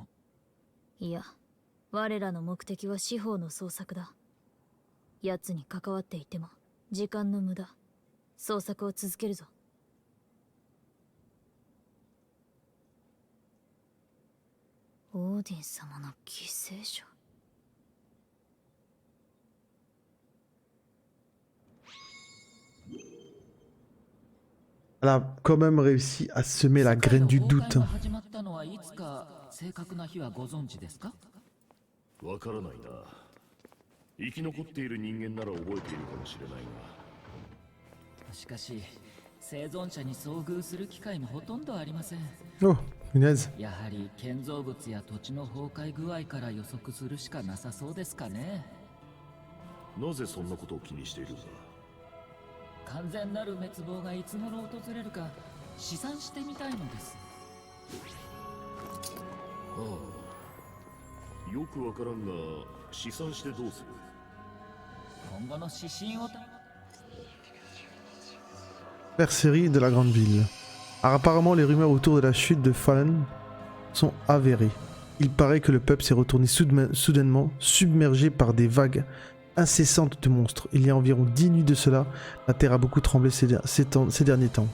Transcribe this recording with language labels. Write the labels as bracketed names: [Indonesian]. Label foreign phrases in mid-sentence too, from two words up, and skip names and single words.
[Japanese] いや、我らの目的は司法の捜索だ。奴に関わっていても時間の無駄。捜索を続けるぞ。オーディン様の犠牲者。 [French] Elle a quand même réussi à semer la graine du doute. [Japanese] 始まったのはいつか正確な日はご存知ですか？わからないな。生き残っている人間なら覚えているかもしれないが。しかし生存者に遭遇する機会もほとんどありません。 [French] Oh, punaise. [Japanese] やはり建造物や土地の崩壊具合から予測するしかなさそうですかね。なぜそんなことを気にしているんだ？完全なる滅亡がいつ頃訪れるか試算してみたいのです。ああ、よくわからんが試算してどうする？今後の指針を。 [French] Persérie de la grande ville. Alors, apparemment, les rumeurs autour de la chute de Fallen sont avérées. Il paraît que le peuple s'est retourné soudainement, submergé par des vagues incessante de monstres. Il y a environ 10 nuits de cela, la Terre a beaucoup tremblé ces derniers temps.